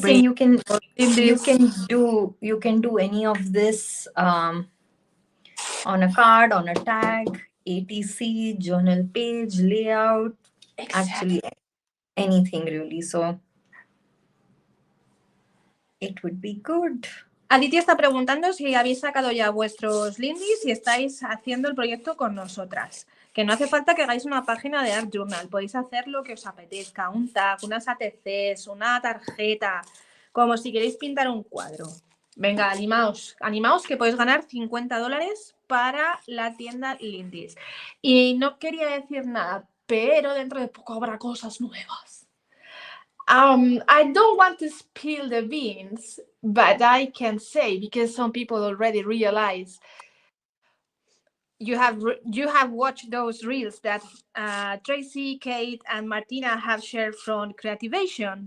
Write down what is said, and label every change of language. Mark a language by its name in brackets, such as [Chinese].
[English] Bring you can this. you can do any of this on a card, on a tag, ATC, journal page, layout, actually anything really. So it would be good. [Spanish] Aditi está preguntando si habéis sacado ya vuestros Lindys y estáis haciendo el proyecto con nosotras. Que no hace falta que hagáis una página de Art Journal. Podéis hacer lo que os apetezca. Un tag, unas ATCs, una tarjeta. Como si queréis pintar un cuadro. Venga, animaos. Animaos que podéis ganar $50 para la tienda Lindys. Y no quería decir nada, pero dentro de poco habrá cosas nuevas. [English] I don't want to spill the beans, but I can say, because some people already realize, you have watched those reels that Tracy, Kate, and Martina have shared from Creativation.